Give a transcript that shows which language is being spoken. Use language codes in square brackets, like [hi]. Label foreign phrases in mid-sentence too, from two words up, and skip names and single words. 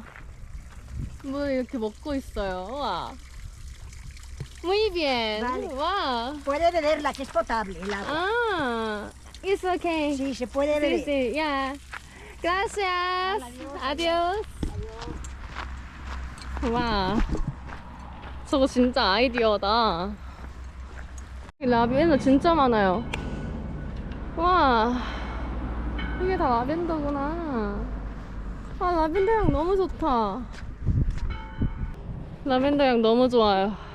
[ko] 물 이렇게 먹고 있어요. 와. [es] Muy bien. Vale. Wow. Puede beberla, que es potable el agua. [en] Ah, it's okay. [es] Sí, se puede Sí, beber. sí, yeah. Gracias. Adiós. [ko] 와, 저거 진짜 아이디어다. 라벤더 진짜 많아요. 와, 이게 다 라벤더구나. 아, 라벤더 향 너무 좋다. 라벤더 향 너무 좋아요.